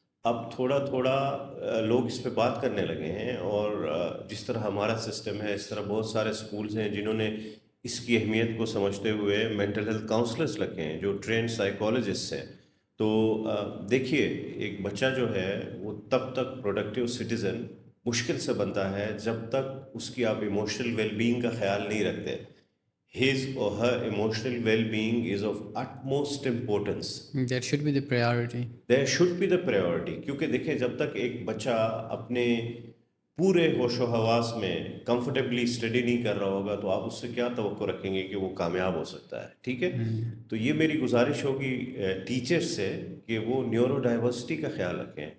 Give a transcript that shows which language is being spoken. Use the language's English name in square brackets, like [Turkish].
[Urdu] اب تھوڑا تھوڑا لوگ اس پہ بات کرنے لگے ہیں، اور جس طرح ہمارا سسٹم ہے اس طرح بہت سارے اسکولز ہیں جنہوں نے اس کی اہمیت کو سمجھتے ہوئے مینٹل ہیلتھ کاؤنسلرس لگے ہیں جو ٹرینڈ سائیکالوجسٹ ہیں. تو دیکھیے، ایک بچہ جو ہے وہ تب تک پروڈکٹیو سٹیزن مشکل سے بنتا ہے جب تک اس کی آپ ایموشنل ویل بینگ کا خیال نہیں رکھتے. [English] His or her emotional well being is of utmost importance. That should be the priority. There should be the priority. [Urdu] کیونکہ دیکھیں، جب تک ایک بچہ اپنے پورے ہوش و حواس میں کمفرٹیبلی اسٹڈی نہیں کر رہا ہوگا تو آپ اس سے کیا توقع رکھیں گے کہ وہ کامیاب ہو سکتا ہے؟ ٹھیک ہے، تو یہ میری گزارش ہوگی ٹیچرس سے کہ وہ نیورو ڈائیورسٹی کا خیال رکھیں.